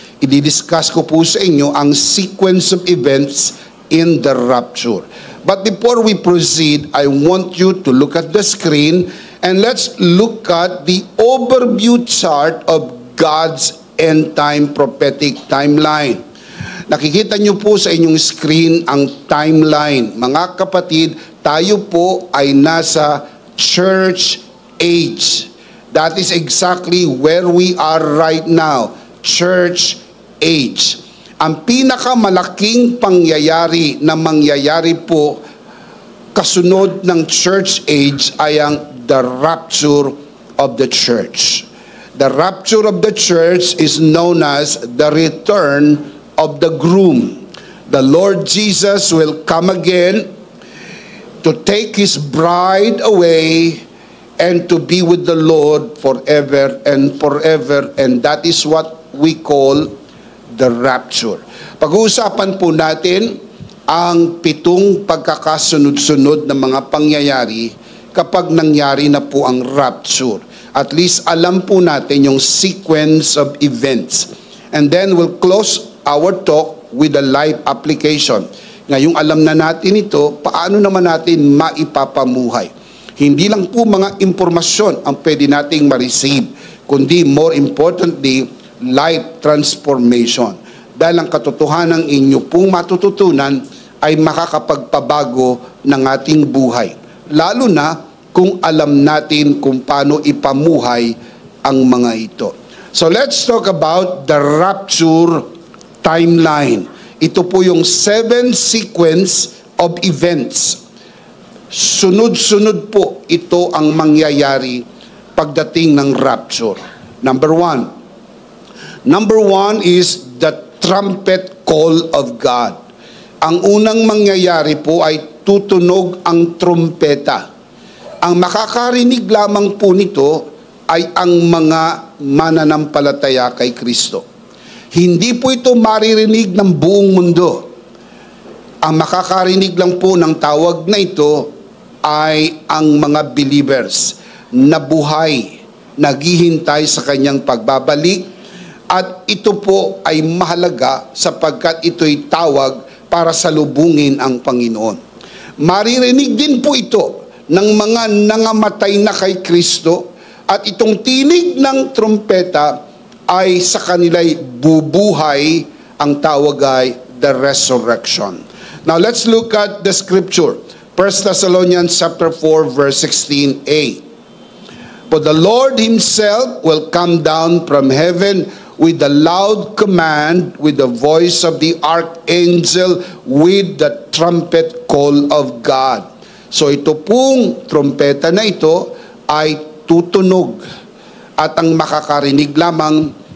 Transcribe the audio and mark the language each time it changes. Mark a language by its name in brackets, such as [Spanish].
[Filipino] I-discuss ko po sa inyo ang [English] sequence of events in the rapture. But before we proceed, I want you to look at the screen and let's look at the overview chart of God's end-time prophetic timeline. [Filipino] Nakikita niyo po sa inyong screen ang timeline. Mga kapatid, tayo po ay nasa church age. [English] That is exactly where we are right now. [Filipino] Church age. Ang pinakamalaking pangyayari na mangyayari po kasunod ng church age ay ang [English] the rapture of the church. The rapture of the church is known as the return of the groom. The Lord Jesus will come again to take his bride away and to be with the Lord forever and forever. And that is what we call the rapture. [Filipino] Pag-uusapan po natin ang 7 pagkakasunod-sunod na mga pangyayari kapag nangyari na po ang rapture. At least alam po natin yung [English] sequence of events. And then we'll close our talk with a live application. [Filipino] Ngayong alam na natin ito, paano naman natin maipapamuhay? Hindi lang po mga impormasyon ang pwede nating ma-receive, kundi [English] more importantly, life transformation. [Filipino] Dahil ang katotohanan inyo pong matututunan ay makakapagpabago ng ating buhay. Lalo na kung alam natin kung paano ipamuhay ang mga ito. [English] So let's talk about the rapture timeline. [Filipino] Ito po yung 7 [English] sequence of events. [Filipino] Sunod-sunod po ito ang mangyayari pagdating ng rapture. [English] Number 1 is the trumpet call of God. [Filipino] Ang unang mangyayari po ay tutunog ang trumpeta. Ang makakarinig lamang po nito ay ang mga mananampalataya kay Kristo. Hindi po ito maririnig ng buong mundo. Ang makakarinig lang po ng tawag na ito ay ang mga believers na buhay, naghihintay sa kanyang pagbabalik, at ito po ay mahalaga sapagkat ito'y tawag para salubungin ang Panginoon. Maririnig din po ito ng mga nangamatay na kay Kristo, at itong tinig ng trumpeta ay sa kanila'y bubuhay, ang tawag ay [English] the resurrection. Now let's look at the scripture. 1 Thessalonians chapter 4 verse 16a. For the Lord himself will come down from heaven with a loud command, with the voice of the archangel, with the trumpet call of God. [Filipino] So ito pong trumpeta na ito ay tutunog, at ang makakarinig lamang